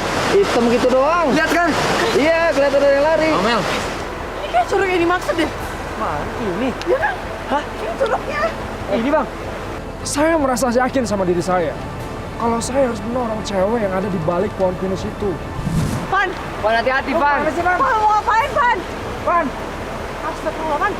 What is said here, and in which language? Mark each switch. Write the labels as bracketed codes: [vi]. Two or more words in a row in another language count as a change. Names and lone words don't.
[id] Hitam gitu doang. Lihat kan? Iya, kelihatan ada yang lari. Amel. Ini kayak curug yang dimaksud deh. Mana ini? Ya kan? Hah? Ini curugnya. Ini, Bang. Saya merasa yakin sama diri saya. Kalau saya harus menolong cewek yang ada di balik pohon pinus itu. Van, Van, hati-hati, Van. Van, mau ngapain, Van? Van. Astagfirullah, Van.